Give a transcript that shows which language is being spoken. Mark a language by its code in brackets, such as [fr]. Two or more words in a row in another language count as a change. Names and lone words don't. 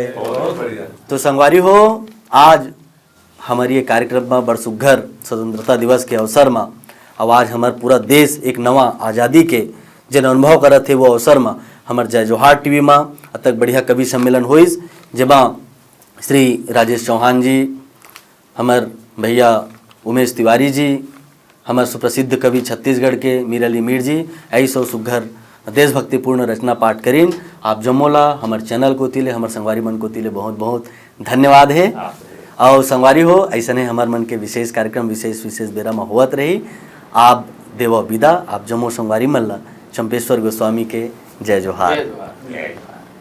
[hne] तो संगवारी हो, आज हमारी ये कार्यक्रम में बड़ सुघर स्वतंत्रता दिवस के अवसर में, अब आज हमार पूरा देश एक नवा आज़ादी के जन अनुभव करत है, वो अवसर में हमार जय जोहार टीवी में अतक बढ़िया कवि सम्मेलन होइस, जेमा श्री राजेश चौहान जी, हमार भैया उमेश तिवारी जी, हमार सुप्रसिद्ध कवि छत्तीसगढ़ के मीर अली मीर जी, ऐसो सुघर देशभक्तिपूर्ण रचना पाठ करीन। आप जमोला हमार चैनल को तिले, हमार संगवारी मन को तिले बहुत बहुत धन्यवाद है। और संगवारी हो, ऐसा नहीं हमार मन के विशेष कार्यक्रम विशेष बेरा में होवत रही। आप देव विदा, आप जमो संगवारी मल्ला चंपेश्वर गोस्वामी के जय जोहार।